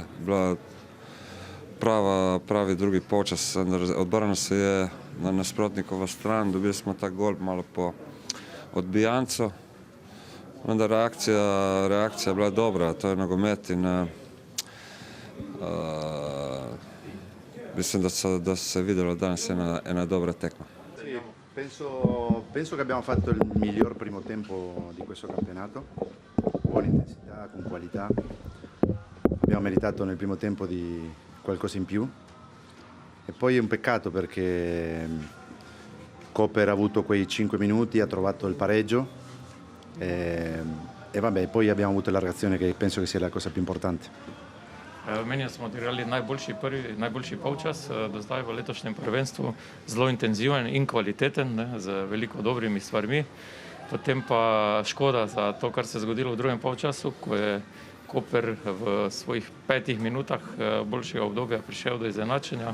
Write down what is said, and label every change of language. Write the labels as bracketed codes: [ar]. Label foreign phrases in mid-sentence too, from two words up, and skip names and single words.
[sl] Bila pravi drugi polčas, obrnil se je na nasprotnikovo stran, dobili smo ta gol malo po odbijancu. Vendar reakcija je bila dobra, to je nogomet in mislim, da se je videlo danes ena dobra tekma. [it] Sì, penso che abbiamo fatto il miglior primo tempo di questo campionato, con intensità, con qualità. Abbiamo meritato nel primo tempo di qualcosa in più e poi è un peccato perché Koper ha avuto quei 5 minuti, ha trovato il pareggio e vabbè, poi abbiamo avuto la reazione che penso che sia la cosa più importante. [sl] Meni smo odigrali najboljši polčas do zdaj v letošnjem prvenstvu, zelo intenziven in kvaliteten, ne, z veliko dobrimi stvarmi. Potem pa škoda za to, kar se je zgodilo v drugem polčasu, ko je Koper v svojih 5 minutah boljšega obdobja prišel do izenačenja.